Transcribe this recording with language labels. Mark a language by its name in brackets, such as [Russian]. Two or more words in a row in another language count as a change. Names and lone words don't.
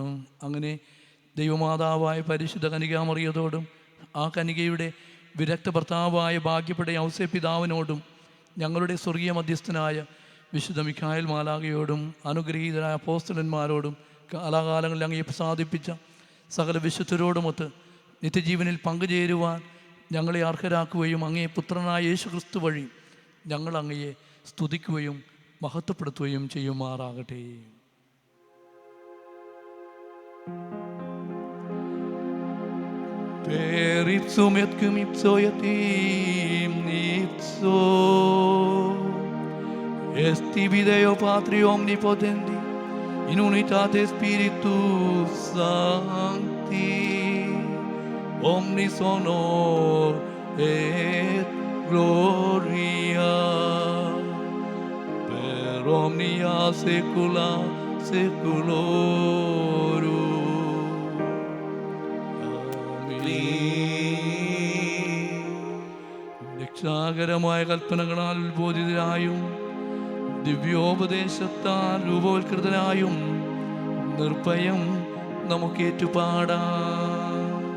[Malayalam] അങ്ങനെ ദൈവമാതാവായ പരിശുദ്ധ കനികാമറിയത്തോടും ആ കനികയുടെ വിരക്ത ഭർത്താവായ ഭാഗ്യപ്പെട്ട ഔസേപ്പ് പിതാവിനോടും ഞങ്ങളുടെ സ്വർഗീയ മധ്യസ്ഥനായ വിശുദ്ധ മിഖായേൽ മാലാഖയോടും അനുഗ്രഹീതരായ അപ്പോസ്തലന്മാരോടും കാലാകാലങ്ങളിൽ അങ്ങയെ പ്രസാദിപ്പിച്ച സകല വിശുദ്ധരോടുമൊത്ത് നിത്യജീവനിൽ പങ്കുചേരുവാൻ ഞങ്ങളെ അർഹരാക്കുകയും അങ്ങേ പുത്രനായ യേശു ക്രിസ്തു വഴി ഞങ്ങൾ അങ്ങയെ സ്തുതിക്കുകയും മഹത്വപ്പെടുത്തുകയും ചെയ്യുമാറാകട്ടെ. [Latin] Per ipsum et cum ipso et in ipso est tibi Deo Patri omnipotendi in unitate Spiritus Sancti omnis honor et gloria per omnia saecula saeculorum. [Malayalam] രക്ഷാകരമായ കൽപ്പനകളാൽ ഉത്ബോധിതരായും ദിവ്യോപദേശത്താൽ രൂപവത്കൃതരായും നിർഭയം നമുക്ക് ഏറ്റുപാടാം.